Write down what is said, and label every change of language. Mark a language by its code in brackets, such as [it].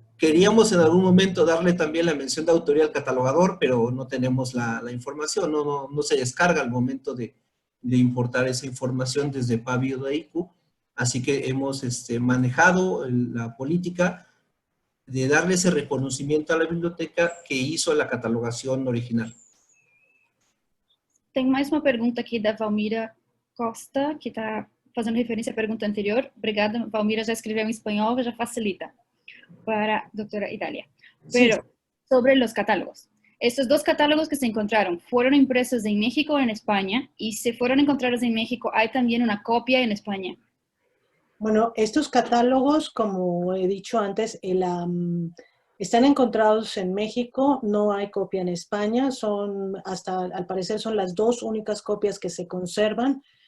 [es] Queríamos en algún momento darle también la mención de autoría al catalogador, pero no tenemos la información, no se descarga al momento de importar esa información desde PAVI o de ICU. Así que hemos manejado la política de darle ese reconocimiento a la biblioteca que hizo la catalogación original. [pt] Tem mais uma pergunta aqui da Valmira Costa, que está fazendo referência à pergunta anterior. Obrigada, Valmira já escreveu em espanhol, já facilita para a doutora Idalia. [es] Pero, sobre los catálogos. Estos dos catálogos que se encontraron, ¿fueron impresos en México o en España? Y si fueron encontrados en México, ¿hay también una copia en España? Bueno, estos catálogos, como he dicho antes, están encontrados en México, no hay copia en España, al parecer son las dos únicas copias que se conservan.